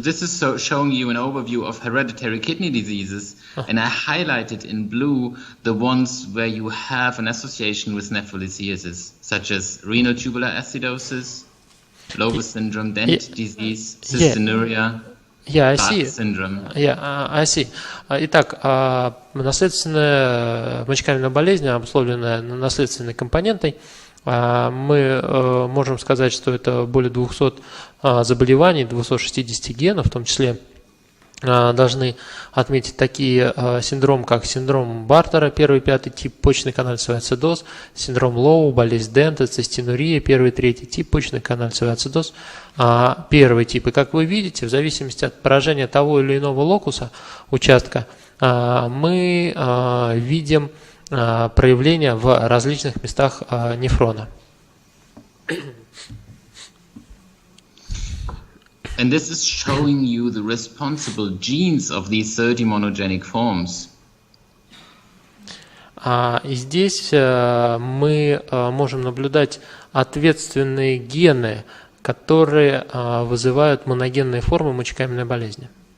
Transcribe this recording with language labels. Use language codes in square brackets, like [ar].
[en] This is showing you an overview of hereditary kidney diseases, and I highlighted in blue the ones where you have an association with nephrolithiasis, such as renal tubular acidosis, Lowe syndrome, Dent disease, cystinuria, Bartter syndrome. I see. [ru] Итак, наследственная мочекаменная болезнь, обусловленная наследственной компонентой, мы можем сказать, что это более 200 заболеваний, 260 генов, в том числе должны отметить такие синдромы, как синдром Бартера, 1-5 тип, почечно-канальцевый ацидоз, синдром Лоу, болезнь Дента, цистинурия, 1-3 тип, почечно-канальцевый ацидоз, 1 тип. И как вы видите, в зависимости от поражения того или иного локуса, участка, мы видим проявления в различных местах нефрона. [en] And this is showing you the responsible genes of these 30 monogenic forms. [ru] И здесь мы можем наблюдать ответственные гены, которые вызывают моногенные формы мочекаменной болезни.